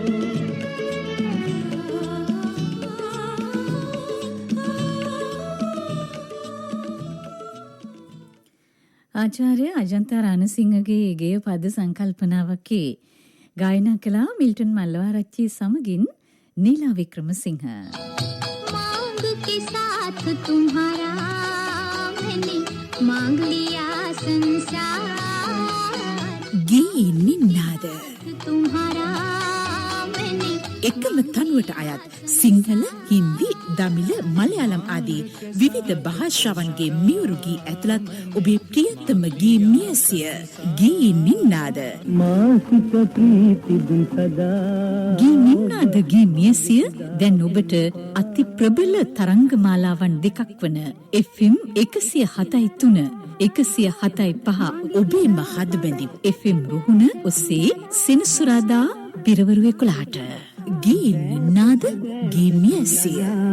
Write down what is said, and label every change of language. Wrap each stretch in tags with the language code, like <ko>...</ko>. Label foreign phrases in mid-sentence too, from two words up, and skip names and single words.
<si>ආචාර්ය අජන්තා රණසිංහගේ ගේය පද සංකල්පනාවකේ ගායනා කළා මිල්ටන් මල්ලවාරච්චි සමගින් නීලා වික්‍රමසිංහ.</si> <hi>मांग के साथ तुम्हारा मैंने मांग लिया संसार</hi> <si>ගී නින්නාද</si> <hi>तुम्हारा मैंने</hi> <si>එකම තනුවට අයත් සිංහල, හින්දි, දමිළ, මලයාලම් ආදී විවිධ භාෂාවන්ගේ මියුරු ගී ඇතුළත් ඔබේ ප්‍රියතම ගී මියසිය ගී නින්නාද. මාසිත ප්‍රීති දුන් සදා ගී නින්නාද ගී මියසිය දැන් ඔබට අති ප්‍රබල තරංගමාලාවන් දෙකක් වන FM 107.3 107.5 ඔබේම හදබැඳි FM රුහුණ ඔස්සේ සෙනසුරාදා පිරවරු 11ට ගී නින්නාද ගී මියසිය.</si>